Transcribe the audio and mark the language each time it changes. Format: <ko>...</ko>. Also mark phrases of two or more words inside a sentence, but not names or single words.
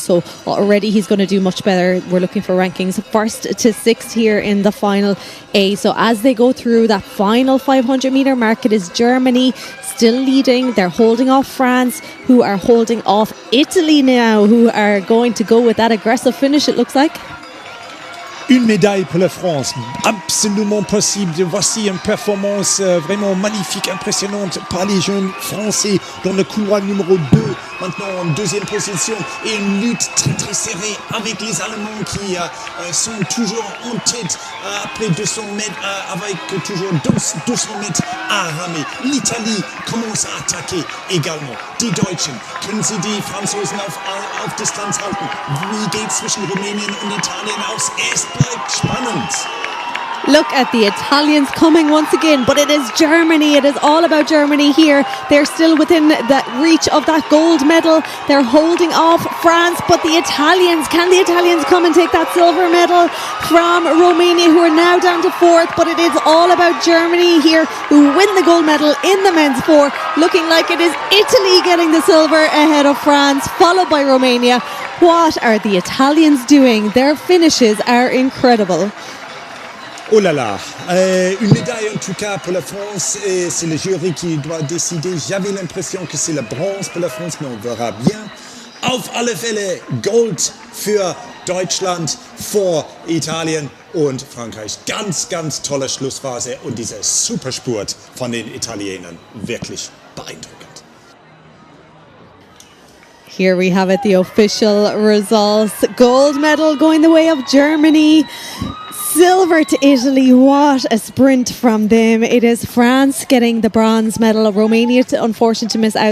<en>So already he's going to do much better. We're looking for rankings 1st to 6th here in the final A. So as they go through that final 500 metre mark, it is Germany still leading. They're holding off France, who are holding off Italy now, who are going to go with that aggressive finish, it looks like.</en> <fr>Une médaille pour la France, absolument possible. Voici une performance vraiment magnifique, impressionnante par les jeunes Français dans le couloir numéro 2, maintenant en deuxième position, et une lutte très très serrée avec les Allemands qui sont toujours en tête après 200 mètres, avec toujours 200 mètres à ramer. L'Italie commence à attaquer également.</fr> <de>Die Deutschen, können sie die Franzosen auf Distanz halten? Wie geht es zwischen Rumänien und Italien aus? Es bleibt spannend.</de> <en>Look at the Italians coming once again, but it is Germany. It is all about Germany here. They're still within the reach of that gold medal. They're holding off France, but the Italians, can the Italians come and take that silver medal from Romania, who are now down to 4th? But it is all about Germany here, who win the gold medal in the men's 4, looking like it is Italy getting the silver ahead of France, followed by Romania. What are the Italians doing? Their finishes are incredible.</en> <fr>Oh là là, une médaille en tout cas pour la France, et c'est le jury qui doit décider. J'avais l'impression que c'est la bronze pour la France, mais on verra bien.</fr> <de>Auf alle Fälle Gold für Deutschland vor Italien und Frankreich. Ganz, ganz tolle Schlussphase und dieser Superspurt von den Italienern. Wirklich beeindruckend.</de> <en>Here we have it, the official results. Gold medal going the way of Germany. Silver to Italy. What a sprint from them. It is France getting the bronze medal. Romania, unfortunate to miss out.</en>